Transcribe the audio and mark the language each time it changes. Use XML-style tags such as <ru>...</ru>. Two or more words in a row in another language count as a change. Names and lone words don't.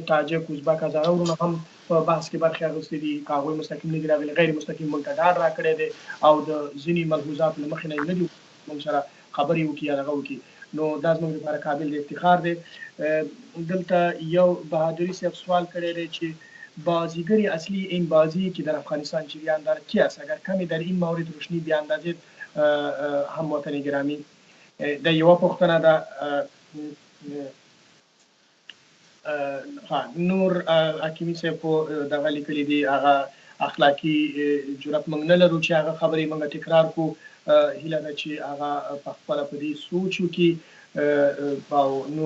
<ps>تاجک ازبک هزاره ورونه هم په بحث کې برخه اخیستې دي که هغوی مستقیم نه دي راغلي غیر مستقیم موږ ته ډاډ راکړی دی او د ځینې ملحوظات له مخې نه یې نه دي موږ سره خبرې وکړي یا دغه وکړي نو دا زموږ لپاره قابل د افتخار دی دلته یو بهادری صاحب سوال کړی دی چې</ps> <fa>بازیگری اصلی این بازی که در افغانستان جریان دارد کی است اگر کمی در این مورد روشنی بیاندازید هموطن گرامی</fa> <ps>در یو پوښتنه ده نور حکیمی صاحب دغه لیکلي دي هغه اخلاقی جرأت موږ نه لرو چې هغه خبرې موږ تکرار کو هیله ده چې هغه په خپله په دې سوچ وکړي او نور</ps>